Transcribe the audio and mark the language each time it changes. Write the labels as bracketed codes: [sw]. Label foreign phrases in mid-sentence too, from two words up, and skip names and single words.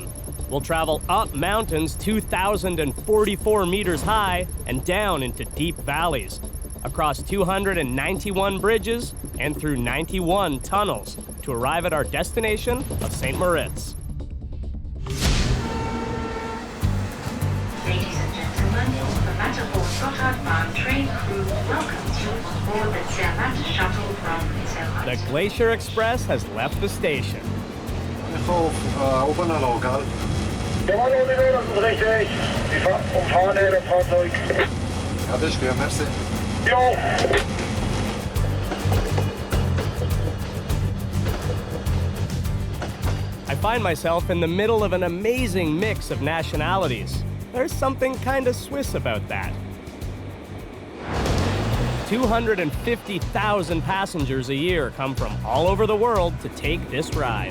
[en] We'll travel up mountains 2,044 meters high and down into deep valleys, across 291 bridges and through 91 tunnels to arrive at our destination of St. Moritz. Ladies and gentlemen, the Matterhorn-Gotthardbahn train crew welcomes you on board the Zermatt shuttle from Zermatt. The Glacier Express has left the station. [de] Ich hoffe, [nl] op een lokaal. [de] Ja, hallo, das ist richtig. Die umfahren das Fahrzeug. Ja, das ist gut, merci. Jo. [en] I find myself in the middle of an amazing mix of nationalities. There's something kind of Swiss about that. 250,000 passengers a year come from all over the world to take this ride.